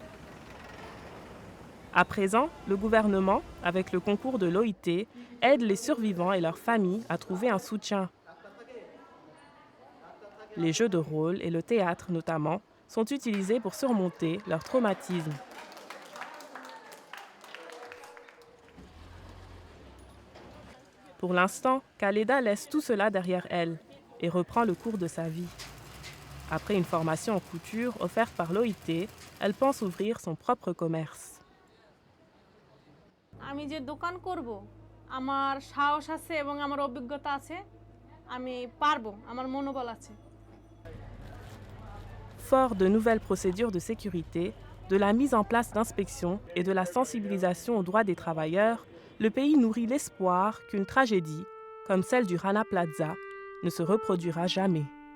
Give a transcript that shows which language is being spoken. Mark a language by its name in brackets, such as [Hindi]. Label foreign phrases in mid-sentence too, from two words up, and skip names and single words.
[French] À présent, le gouvernement, avec le concours de l'OIT, aide les survivants et leurs familles à trouver un soutien. Les jeux de rôle et le théâtre notamment sont utilisés pour surmonter leur traumatisme. Pour l'instant, Khaleda laisse tout cela derrière elle et reprend le cours de sa vie. Après une formation en couture offerte par l'OIT, elle pense ouvrir son propre commerce. [Bangla] আমি যে দোকান করব আমার সাহস আছে এবং আমার অভিজ্ঞতা আছে আমি পারবো আমার মনোবল আছে [French] Fort de nouvelles procédures de sécurité, de la mise en place d'inspections et de la sensibilisation aux droits des travailleurs, le pays nourrit l'espoir qu'une tragédie, comme celle du Rana Plaza, ne se reproduira jamais.